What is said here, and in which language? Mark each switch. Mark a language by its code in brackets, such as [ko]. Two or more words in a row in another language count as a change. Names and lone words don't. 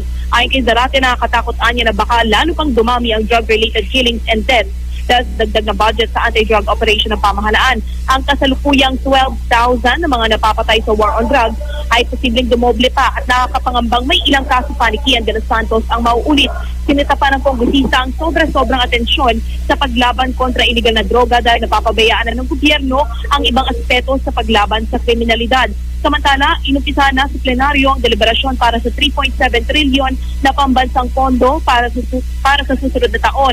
[tl] Ayon kay Zarate, nakakatakot anya na baka lalo pang dumami ang [en] drug-related killings and deaths [tl] dahil dagdag na budget sa anti-drug operation ng pamahalaan. Ang kasalukuyang 12,000 na mga napapatay sa [en] war on drugs [tl] ay posibleng dumoble pa at nakakapangambang may ilang kaso pa ni Kian de los Santos ang mauulit. Sinita pa ng kongresista ang sobrang atensyon sa paglaban kontra illegal na droga dahil napapabayaan na ng gobyerno ang ibang aspeto sa paglaban sa kriminalidad. Samantala, inumpisa na sa plenaryo ang deliberasyon para sa 3.7 trilyon na pambansang pondo para sa susunod na taon.